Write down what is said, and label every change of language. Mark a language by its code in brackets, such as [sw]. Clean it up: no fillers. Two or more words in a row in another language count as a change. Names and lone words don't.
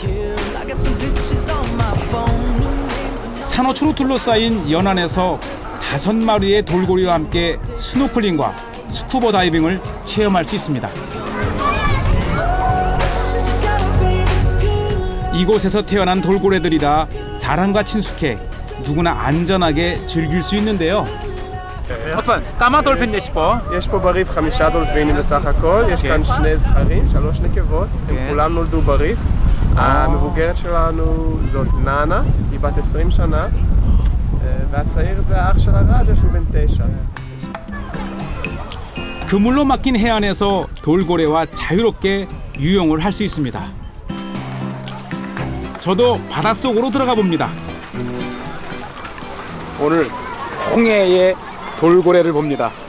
[ko] 산호초로 둘러싸인 연안에서 5마리의 돌고래와 함께 스노클링과 스쿠버 다이빙을 체험할 수 있습니다. 이곳에서 태어난 돌고래들이라 사람과 친숙해 누구나 안전하게 즐길 수 있는데요. [he] כמה דולפין יש פה? יש פה בריף 5 דולפינים בסך הכל, יש כאן 2 זכרים, 3 נקבות, הם כולם נולדו בריף. המבוגרת שלנו זאת נאנה, היא בת 20 שנה, והצעיר זה האח של הראג'ה שהוא בן 9. [ko] 그물로 막힌 해안에서 돌고래와 자유롭게 유영을 할 수 있습니다. 저도 바닷속으로 들어가 봅니다. 오늘 홍해의 돌고래를 봅니다.